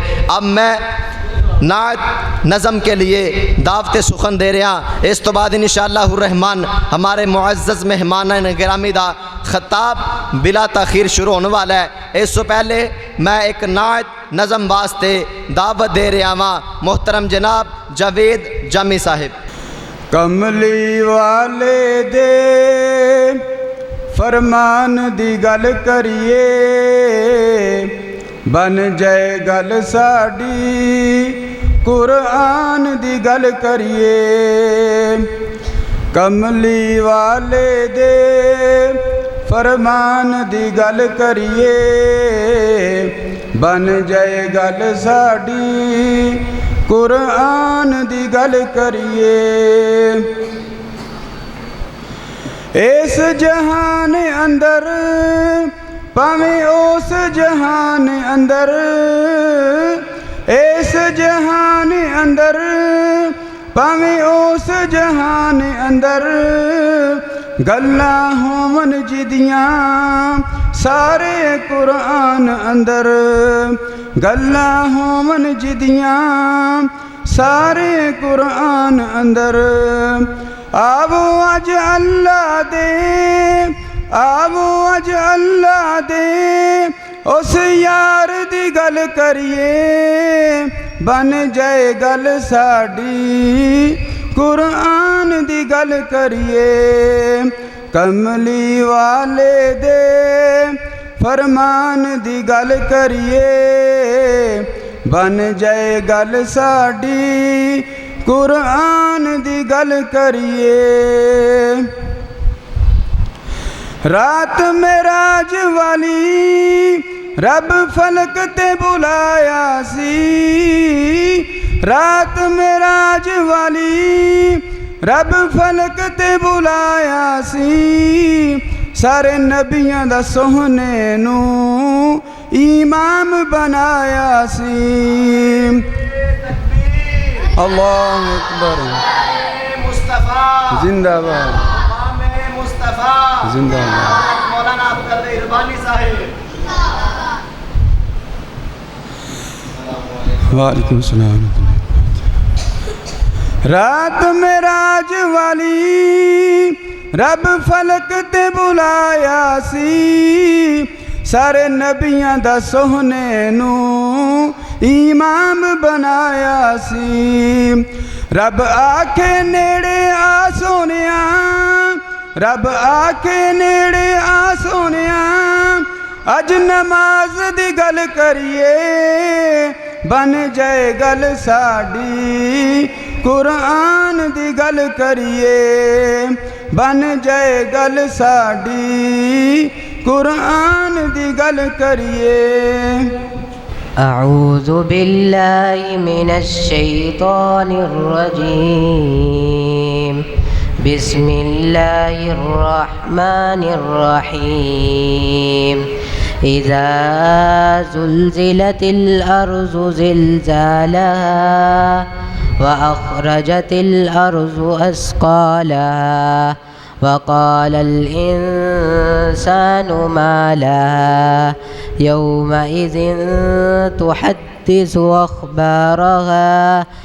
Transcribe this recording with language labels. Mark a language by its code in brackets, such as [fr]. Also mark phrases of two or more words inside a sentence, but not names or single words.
[ur] اب میں نعت نظم کے لیے دعوت سخن دے رہا، [pa] اس تو بعد [ar] انشاءاللہ الرحمن [ur] ہمارے معزز مہمان گرامی دا خطاب بلا تاخیر شروع ہونے والا ہے۔ اس سے پہلے میں ایک نعت نظم واسطے دعوت دے رہا ہاں محترم جناب جاوید جامی صاحب۔ [pa] کملی والے دے فرمان دی گل کریے، بن جائے گل ساڈی قرآن دی گل کریے۔ کملی والے دے فرمان دی گل کریے، بن جائے گل ساڈی قرآن دی گل کریے۔ اس جہان اندر پاویں اس جہان اندر، اس جہان اندر پاویں اس جہان اندر، گلاں ہون جدیاں سارے قرآن اندر، گلاں ہون جدیاں سارے قرآن اندر۔ آو اج اللہ دے، آو اج اللہ دے اس یار دی گل کریے، بن جائے گل ساڈی قرآن دی گل کریے۔ کملی والے دے فرمان دی گل کریے، بن جائے گل ساڈی قرآن دی گل کریے۔ رات معراج والی رب فلک تے بلایا سی، رات معراج والی رب فلک تے بلایا سی، سارے نبیاں دا سوہنے نو امام بنایا سی۔ [ar] اللہ اکبر، [ur] زندہ باد، زندہ باد مولانا عبداللہ اربانی صاحب۔ [ar] وعلیکم السلام۔ [pa] رات معراج والی رب فلک تے بلایا سی، سارے نبیاں دا سوہنے نو امام بنایا سی۔ رب آکھے نیڑے آ سونیاں، رب آکھے نیڑے آ سونیاں، اج نماز دی گل کریے، بن جائے گل ساڈی قرآن دی گل کریے، بن جائے گل ساڈی قرآن دی گل کریے۔ [ar] اعوذ باللہ من الشیطان الرجیم، بسم اللہ الرحمن الرحیم۔ اذا زلزلت الارض زلزالها واخرجت الارض اثقالها وقال الانسان ما لها يومئذ تحدث اخبارها